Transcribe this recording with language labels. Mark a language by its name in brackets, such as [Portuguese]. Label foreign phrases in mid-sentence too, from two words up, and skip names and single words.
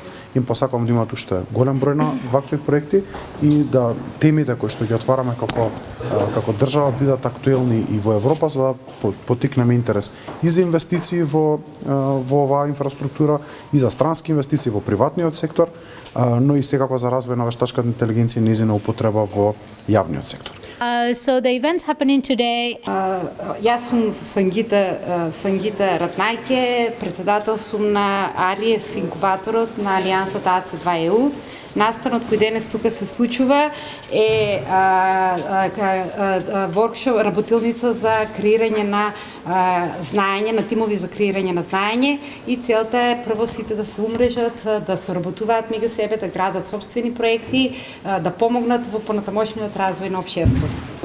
[Macedonian] Им посакувам да имаат уште голем број на вакви проекти и да темите кои што ги отвараме како држава бидат актуелни и во Европа за да поттикнеме интерес и за инвестиции во оваа инфраструктура и за странски инвестиции во приватниот сектор, но и секако за развој на вештачката интелигенција и нејзина употреба во јавниот сектор. [English] So the events happening today. [Macedonian] Јас сум Сангита Ратнајке, председател сум на Алиес инкубаторот на Алијансата AC2EU. Настанот кој денес тука се случува е воркшоп, работилница за креирање на знаење, на тимови за креирање на знаење, и целта е прво сите да се умрежат, да се работуваат меѓу себе, да градат собствени проекти, да помогнат во понатамошниот развој на општеството.